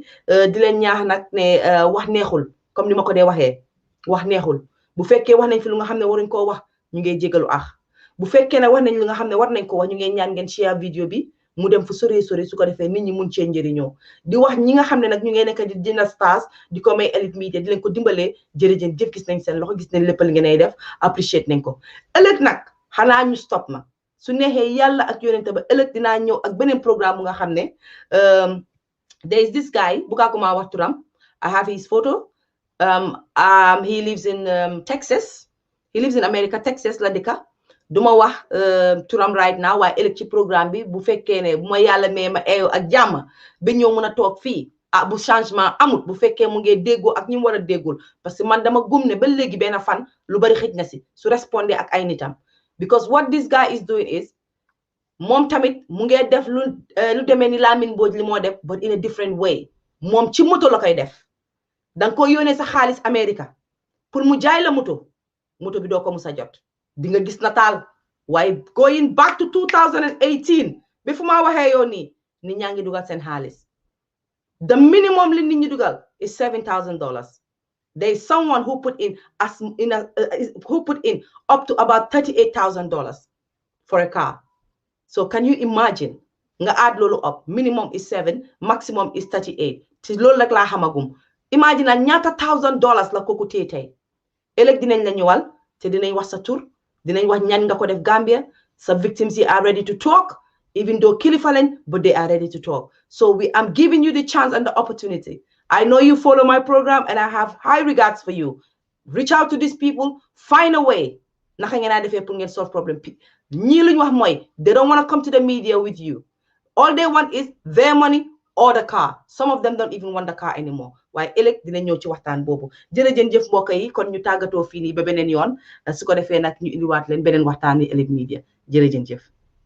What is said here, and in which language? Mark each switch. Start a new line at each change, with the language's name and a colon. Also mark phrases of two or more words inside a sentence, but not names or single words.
Wolof: di leen ñaax nag ne wax neexul comme ni ma ko dee waxee wax neexul bu fekkee wax nañ fi lu nga xam ne waruñ koo wax ñu ngi jégalu bu fekkee ne wax nañ lu nga xam ne war nañ ko wax ñu ngeen ñaan ngeen share vidéo bi mu dem fu sore su ko defee nit ñi mun cee njëriñoo di wax ñi nga xam ne nag ñu ngeen nekk di dina stars di ko may Elite Media di leen ko dimbalee jërëjëf gis nañ seen loxo gis nañ lépp li ngeen ay def appreciate nañ ko ëllëg nag xanaa ñu stop na su neexee yàlla ak yonente ba ëllëg dinaa ñëw ak beneen programme bu nga xam ne
English: there is this guy
Wolof: bu kaa ko maa wax turam
English: I have his photo he lives in Texas he lives in America
Wolof: Texas la dëkka duma wax turam
English: right now
Wolof: waaye ëllëg ci programme bi bu fekkee ne bu ma yàlla mee ma eeyo ak jàmm ba ñëw mën a toog fii bu changement amut bu fekkee mu ngi déggoo ak ñi mu war a déggul
French: parce que
Wolof: man dama gum ne ba léegi benn fan lu bari xëj na si su respondé ak ay nitam
English: because what this guy is doing is
Wolof: moom tamit mu ngi def lu demee ni Lamin Mbodj li moo def
English: but in a different way
Wolof: moom ci moto la koy def danga ko yónnee sa xaalis America pour mu jaay la moto bi doo ko musa jot di nga gis nataal waaye
English: going back to 2018
Wolof: bi fu ma waxee yoon nii nit ñaa ngi dugal seen xaalis
English: the minimum
Wolof: li nit ñi dugal
English: is $7,000 there is someone who put in up to about $38,000 for a car so can you imagine
Wolof: nga add loolu up
English: minimum is 7 maximum is 38
Wolof: te loolu rek laa xamagum imagine ñaata $1,000 la kooku téye tey ëllëg dinañ la ñëwal te dinañ wax sa tur dinañ wax ñan nga ko def Gambia sa victims yi
English: are ready to talk even though
Wolof: kilifa lañ
English: but they are ready to talk so I'm giving you the chance and the opportunity I know you follow my program and I have high regards for you reach out to these people find a way
Wolof: naka ngeen a defee pour ngeen solve problem ñii lu ñu wax mooy
English: they don't want to come to the media with you all they want is their money or the car some of them don't even want the car anymore
Wolof: waaye ëllëg dina ñëw ci waxtaan boobu jërëjëf mbokk yi kon ñu tàggatoo fii nii ba beneen yoon su ko defee nag ñu indiwaat leen beneen waxtaan yi ëllëg media jërëjëf